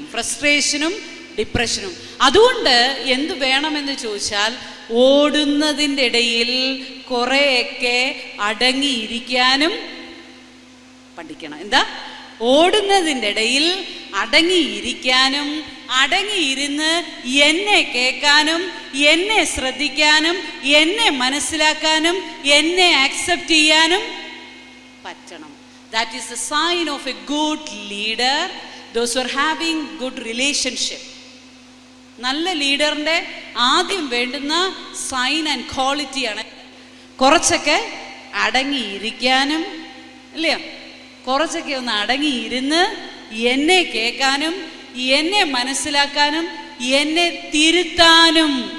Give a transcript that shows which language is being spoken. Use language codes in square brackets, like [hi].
[ml] ഫ്രസ്ട്രേഷനും ഡിപ്രഷനും. അതുകൊണ്ട് എന്ത് വേണമെന്ന് ചോദിച്ചാൽ, ഓടുന്നതിൻ്റെ ഇടയിൽ കുറേയൊക്കെ അടങ്ങിയിരിക്കാനും പഠിക്കണം. എന്താ? ഓടുന്നതിൻ്റെ ഇടയിൽ അടങ്ങിയിരിക്കാനും, അടങ്ങിയിരുന്ന് എന്നെ കേൾക്കാനും, എന്നെ ശ്രദ്ധിക്കാനും, എന്നെ മനസ്സിലാക്കാനും, എന്നെ ആക്സെപ്റ്റ് ചെയ്യാനും പറ്റണം. [en] That is the sign of a good leader, those who are having good relationship. [ml] നല്ല ലീഡറിൻ്റെ ആദ്യം വേണ്ടുന്ന സൈൻ ആൻഡ് ക്വാളിറ്റിയാണ് കുറച്ചൊക്കെ അടങ്ങിയിരിക്കാനും, അല്ലയോ? കുറച്ചൊക്കെ ഒന്ന് അടങ്ങിയിരുന്ന് എന്നെ കേൾക്കാനും, എന്നെ മനസ്സിലാക്കാനും, എന്നെ തിരുത്താനും.